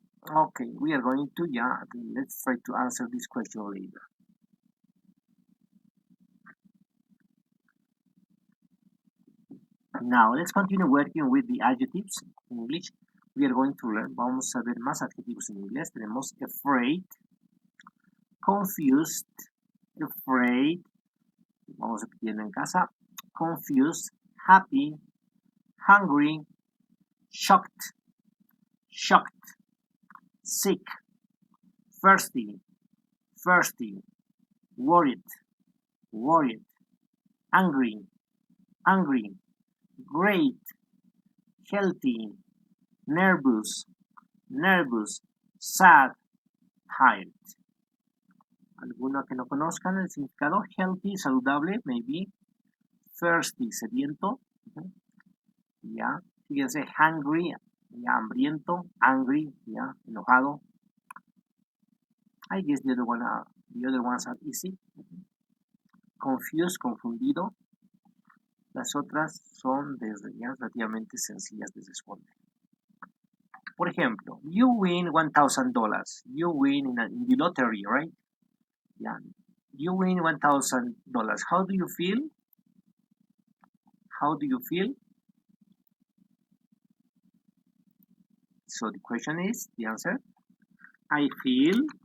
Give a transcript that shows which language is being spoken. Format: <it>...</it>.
<en>Okay, we are going to, let's try to answer this question later. Now, let's continue working with the adjectives in English. We are going to learn,</en> <es>vamos a ver más adjetivos en inglés. Tenemos afraid, confused, afraid, vamos repitiendo en casa, confused, happy, hungry, shocked, sick,</es> <en>thirsty, worried, angry, great, healthy, nervous, sad, tired.</en> <es>¿Alguno que no conozcan el significado? Healthy, saludable, maybe. Thirsty, sediento. Ya. Fíjense, hungry, ya, hambriento. Angry, ya, enojado.</es> <en>I guess the other ones are easy.</en> <es>Confused, confundido. Las otras son ya relativamente sencillas de responder. Por ejemplo,</es> <en>you win $1,000. You win in the lottery, right? Yeah. You win $1,000. How do you feel? How do you feel? So the question is, the answer, I feel.</en>